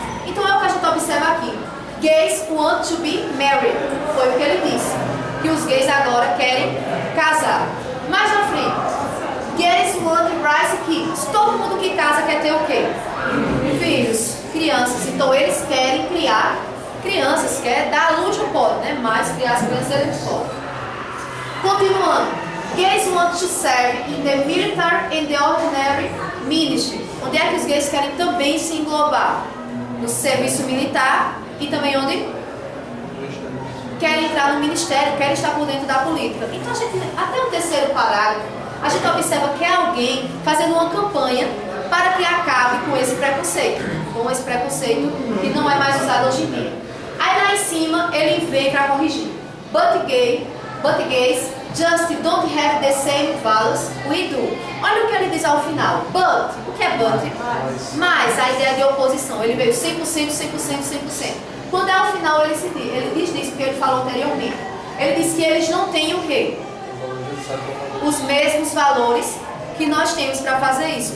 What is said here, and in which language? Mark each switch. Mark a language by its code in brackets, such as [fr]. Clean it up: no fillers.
[pt] Então é o que a gente observa aqui. [en] Gays want to be married, [pt] foi o que ele disse, que os gays agora querem casar. Mais na frente, [en] gays want to raise kids, [pt] todo mundo que casa quer ter o quê? Filhos, crianças, então eles querem criar crianças, quer dar à luz não pode, né? Mas criar as crianças eles podem. Continuando, [en] gays want to serve in the military and the ordinary ministry. [pt] Onde é que os gays querem também se englobar? No serviço militar e também onde? Querem entrar no ministério, querem estar por dentro da política. Então a gente, até o terceiro parágrafo, a gente observa que é alguém fazendo uma campanha para que acabe com esse preconceito que não é mais usado hoje em dia. Aí lá em cima ele vem para corrigir. [en] But gays just don't have the same values we do. [pt] Olha o que ele diz ao final. But, o que é but? Mas a ideia de oposição, ele veio 100%, 100%, 100%. Quando é ao final ele diz isso que ele falou anteriormente. Ele diz que eles não têm o quê? Os mesmos valores que nós temos para fazer isso.